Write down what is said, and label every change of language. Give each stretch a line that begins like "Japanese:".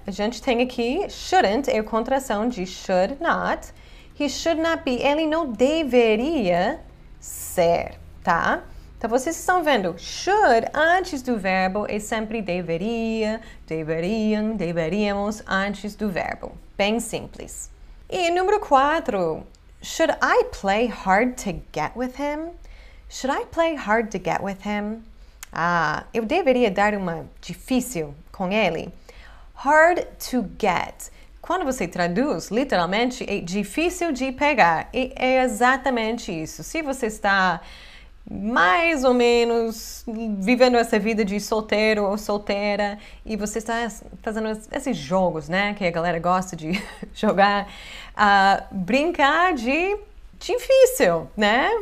Portuguese: A gente tem aqui shouldn't, é a contração de should not. He should not be, ele não deveria ser, tá? Então, vocês estão vendo, should antes do verbo é sempre deveria, deveriam, deveríamos antes do verbo. Bem simples. E número 4,
English: should I play hard to get with him? Should I play hard to get with him?
Portuguese: Eu deveria dar uma difícil com ele. Hard to get. Quando você traduz, literalmente, é difícil de pegar. E é exatamente isso. Se você está mais ou menos vivendo essa vida de solteiro ou solteira e você está fazendo esses jogos, né, que a galera gosta de jogar, brincar de difícil, né?